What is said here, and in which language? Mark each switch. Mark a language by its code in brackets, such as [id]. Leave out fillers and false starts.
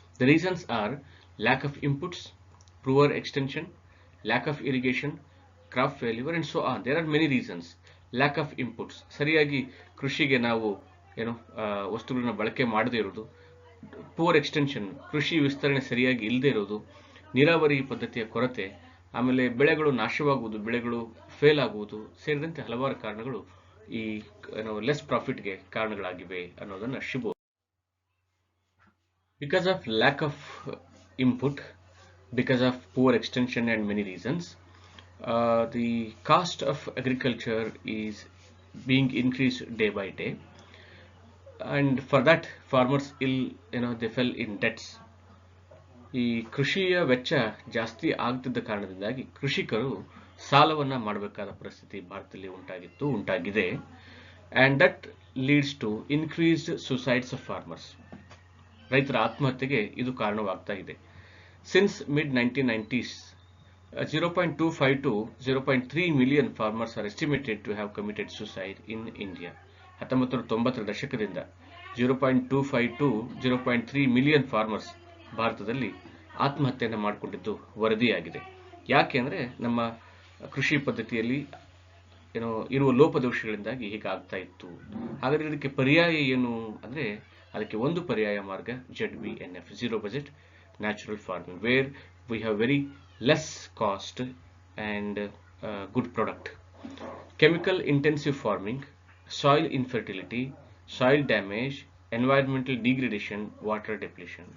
[en] The reasons are lack of inputs, poor extension, lack of irrigation, crop failure and so on. There are many reasons. Lack of inputs, [kn] ಸರಿಯಾಗಿ ಕೃಷಿಗೆ ನಾವು ವಸ್ತುಗಳನ್ನ ಬಳಕೆ ಮಾಡದೇ ಇರೋದು. [en] poor extension, [kn] ಕೃಷಿ ವಿಸ್ತರಣೆ ಸರಿಯಾಗಿ ಇಲ್ಲದೆ ಇರೋದು. ನೀರಾವರಿ ಪದ್ಧತಿಯ ಕೊರತೆ, ಆಮೇಲೆ ಬೆಳೆಗಳು ನಾಶವಾಗುವುದು, ಬೆಳೆಗಳು ಫೇಲ್ ಆಗುವುದು ಸೇರಿದಂತೆ ಹಲವಾರು ಕಾರಣಗಳು ಈ [en] less ಪ್ರಾಫಿಟ್ಗೆ [kn] ಕಾರಣಗಳಾಗಿವೆ ಅನ್ನೋದನ್ನ Shibu. [en] Because of lack of input, because of poor extension and many reasons, the cost of agriculture is being increased day by day, and for that farmers they fell in debts. [kn] ಈ ಕೃಷಿಯ ವೆಚ್ಚ ಜಾಸ್ತಿ ಆಗ್ತಿದ್ದ ಕಾರಣದಿಂದಾಗಿ ಕೃಷಿಕರು ಸಾಲವನ್ನ ಮಾಡಬೇಕಾದ ಪರಿಸ್ಥಿತಿ ಭಾರತದಲ್ಲಿ ಉಂಟಾಗಿದೆ, [en] and that leads to increased suicides of farmers. [kn] ರೈತರ ಆತ್ಮಹತ್ಯೆಗೆ ಇದು ಕಾರಣವಾಗ್ತಾ ಇದೆ. [en] Since mid 1990s, 0.25 to 0.3 million farmers are estimated to have committed suicide in India. [kn] 1990ರ ದಶಕದಿಂದ [en] 0.25 to 0.3 million farmers [kn] ಭಾರತದಲ್ಲಿ ಆತ್ಮಹತ್ಯೆಯನ್ನು ಮಾಡಿಕೊಂಡಿದ್ದು ವರದಿಯಾಗಿದೆ. ಯಾಕೆಂದ್ರೆ ನಮ್ಮ ಕೃಷಿ ಪದ್ಧತಿಯಲ್ಲಿ ಇರುವ ಲೋಪದೋಷಗಳಿಂದಾಗಿ ಹೀಗಾಗ್ತಾ ಇತ್ತು. ಹಾಗಾದ್ರೆ ಇದಕ್ಕೆ ಪರ್ಯಾಯ ಏನು ಅಂದ್ರೆ, ಅದಕ್ಕೆ ಒಂದು ಪರ್ಯಾಯ ಮಾರ್ಗ ZBNF, zero budget natural farming, [en] where we have very less cost and good product. Chemical intensive farming, soil infertility, soil damage, environmental degradation, water depletion.